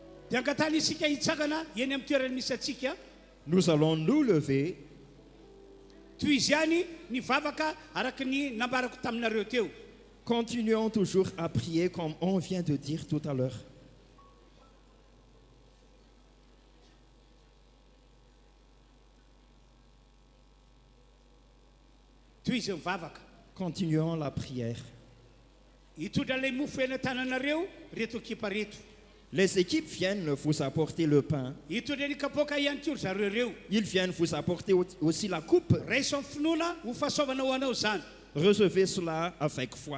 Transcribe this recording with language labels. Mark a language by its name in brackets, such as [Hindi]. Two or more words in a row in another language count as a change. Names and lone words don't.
[Malagasy] dia angatany isika hitsakana eny amin'ny toerany misy atsika [French] nous allons nous lever [Malagasy] toy izy ihany ny vavaka araky ny nambarako taminareo teo. [French] continuons toujours à prier comme on vient de dire tout à l'heure. [Malagasy] Toy izy mivavaka [French] Continuons la prière. [Malagasy] hitondra ilay mofo eny tananareo reto ekipa reto [French] Les équipes viennent vous apporter le pain. [Malagasy] hitondra ny kapoaka ihany koa zareo reo [French] Ils viennent vous apporter aussi la coupe. [Malagasy] raiso amin'ny finoana ho fahasoavana ho anao zany. [French] Recevez cela avec foi.